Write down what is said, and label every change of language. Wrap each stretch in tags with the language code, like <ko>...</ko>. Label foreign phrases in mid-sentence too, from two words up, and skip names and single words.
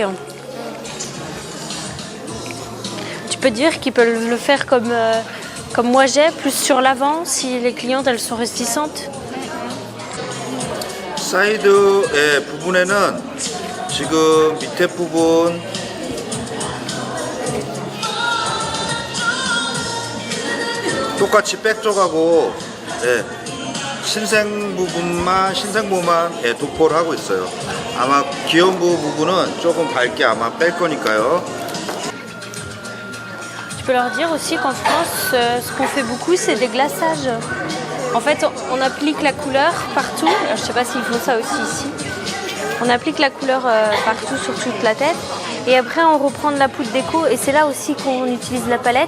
<fr>Hein. Tu peux dire qu'ils peuvent le faire comme moi j'ai, plus sur l'avant, si les clientes elles sont réticentes.</fr> <ko>사이드의 부분에는 지금 밑에 부분 똑같이 백 쪽하고 신생 부분만 도포를 하고 있어요. 아마 기연부 부분은 조금 밝게 아마 뺄 거니까요.</ko> <fr>Tu peux leur dire aussi qu'en France, ce qu'on fait beaucoup, c'est des glaçages. En fait, on applique la couleur partout. Je ne sais pas s'ils font ça aussi ici. On applique la couleur partout sur toute la tête. Et après, on reprend de la poudre déco. Et c'est là aussi qu'on utilise la palette.</fr>